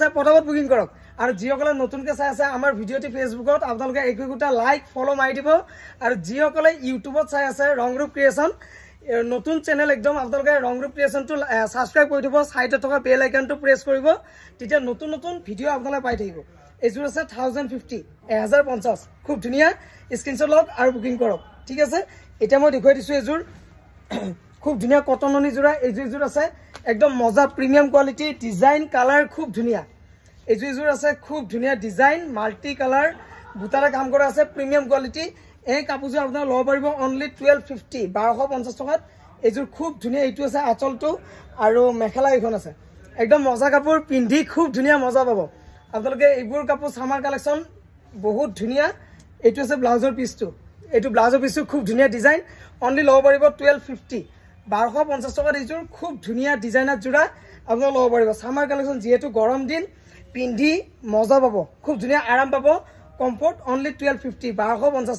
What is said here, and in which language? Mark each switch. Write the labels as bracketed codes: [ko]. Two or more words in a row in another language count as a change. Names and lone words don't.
[as] পটাপট বুকিং কৰক আৰু যিসকলে নতুনকৈ চাই আছে আমাৰ ভিডিঅ'টি ফেসবুকত আপোনালোকে একোটা লাইক ফলো মাৰি দিব আৰু যিসকলে ইউটিউবত চাই আছে ৰংৰূপ ক্ৰিয়েশ্যন নতুন চেনেল একদম আপোনালোকে ৰংৰূপ ক্ৰিয়েশ্যনটো সাবস্ক্ৰাইব কৰি দিব সাইডত থকা [en] bell iconটো [as] প্ৰেছ কৰিব তেতিয়া নতুন নতুন ভিডিঅ' আপোনালোকে পাই থাকিব এজোৰ আছে 1050 1050 খুব ধুনিয়া স্ক্রিনশট লওক আৰু বুকিং কৰক ঠিক আছে এতিয়া মই দেখুৱাই দিছো এজোৰ খুব ধুনিয়া কটন ননি জোৰা এজোৰ আছে একদম মজা [en] premium quality design color [as] খুব ধুনিয়া এজোৰ আছে খুব ধুনিয়া [en] design multi color [as] বুটাৰে কাম কৰা আছে [en] premium quality [as] এই কাপোৰযোৰ আপোনাক লব পাৰিব অনলি 1250 1250 টকাত এজোৰ খুব ধুনিয়া এইটো আছে আচলটো আৰু মেখেলা এইখন আছে একদম মজা কাপোৰ পিন্ধি খুব ধুনিয়া মজা পাব আপোনালোকে এইবোৰ কাপোৰ [en] summer collection [as] বহুত ধুনিয়া এইটো আছে ব্লাউজৰ পিসটো এইটো ব্লাউজৰ পিসটো খুব ধুনিয়া [en] design only [as] লব পাৰিব 1250 1250 টকাত এজোৰ খুব ধুনিয়া ডিজাইনাৰ জোৰা আপোনালোকে লব পাৰিব [en] summer collection [as] যেহেতু গৰম দিন পিন্ধি মজা পাব খুব ধুনিয়া আৰাম পাব [en] comfort only [as] 1250 1250